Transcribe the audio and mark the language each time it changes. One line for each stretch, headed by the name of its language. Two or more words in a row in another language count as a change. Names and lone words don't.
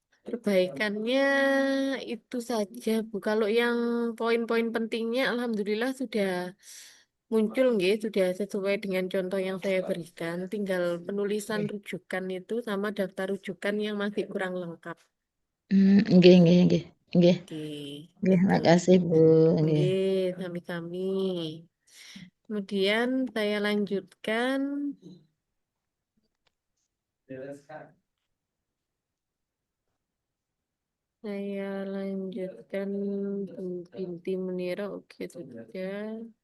Indonesian: Perbaikannya itu saja, Bu. Kalau yang poin-poin pentingnya, alhamdulillah sudah muncul, nggih, sudah sesuai dengan contoh yang saya berikan. Tinggal penulisan rujukan itu sama daftar rujukan yang masih kurang lengkap.
Javanese: Nggih, nggih, nggih. Nggih,
Indonesian: Oke, nggih, gitu. makasih, Bu. Nggih.
Javanese: Nggih, sami-sami.
Indonesian: Kemudian saya lanjutkan. Saya lanjutkan Bu Binti Munira, oke sudah.